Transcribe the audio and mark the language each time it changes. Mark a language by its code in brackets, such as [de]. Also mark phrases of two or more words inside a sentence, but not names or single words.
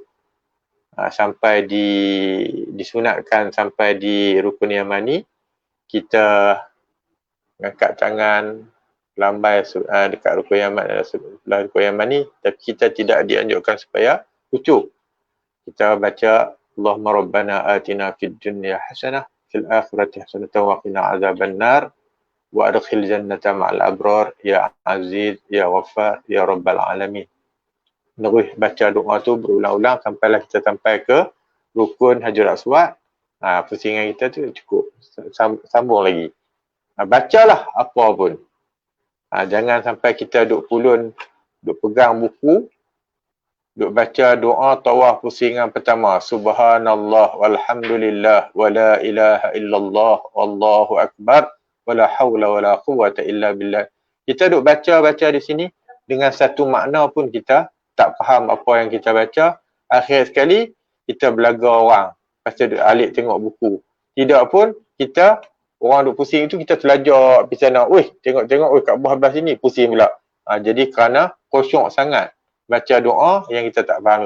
[ms] Sampai disunatkan sampai di rukun yamani, kita angkat tangan lambai dekat rukun yamani, tapi kita tidak dianjurkan supaya khusyuk. Kita baca [ar] اللهم ربنا آتنا في الدنيا حسنة في الآخرة حسنة وقنا عذاب النار وأدخل الجنة مع الأبرار يا عزيز يا غفار يا رب العالمين. [ms] Terus baca doa tu berulang-ulang sampailah kita sampai ke rukun Hajar Aswad. Pusingan kita tu cukup, sambung lagi. Bacalah apa pun. Jangan sampai kita duk pulun, duk pegang buku, duk baca doa tawaf pusingan pertama, [ar] سبحان الله والحمد لله ولا إله إلا الله والله أكبر ولا حول ولا قوة إلا بالله. [ms] Kita duk baca-baca di sini dengan satu makna pun kita tak faham apa yang kita baca. Akhir sekali kita belaga orang pasal duk alik tengok buku. Tidak pun kita, orang duk pusing itu, kita terlajak pergi sana. Tengok Kaabah belah sini, pusing pula. Jadi kerana khusyuk sangat baca doa yang kita tak faham.